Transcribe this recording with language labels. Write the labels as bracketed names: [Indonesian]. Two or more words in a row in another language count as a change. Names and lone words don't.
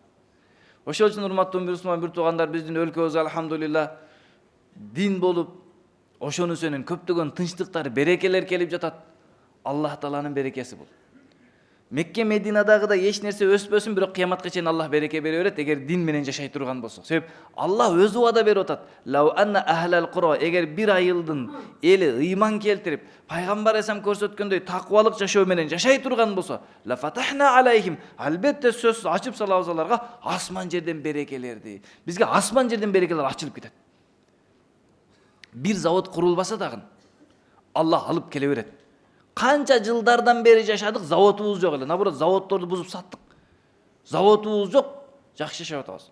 [Kyrgyz] Ошол үчүн урматтуу бир туугандар, биздин өлкөбүз алхамдулилла дин болуп, ошону сөнүн көптөгөн тынчтыктар, берекелер келип жатат. Аллах Тааланын берекеси бул. Мекке Мединадагыдай эч нерсе өспөсүн, бирок кыяматка чейин Аллах береке бере берет эгер дин менен жашай турган болсок. Себеп Аллах өзү вада берип атат. [Arabic] لو أن أهل القرى, [Kyrgyz] эгер бир айылдын эли ыйман келтирип, пайгамбар эсам көрсөткөндөй таквалык жашоо менен жашай турган болсо, [Arabic] لفتحنا عليهم, [Kyrgyz] албетте сөзсүз ачып салабыз аларга асман жерден берекелерди. Бизге асман жерден берекелер ачылып кетет. Бир завод курулбаса дагы Аллах алып келе берет. Канча жылдардан бери жашадык, заводубуз жок эле. Наоборот, заводдорду бузуп саттык. Заводубуз жок, жакшы жашап атабыз.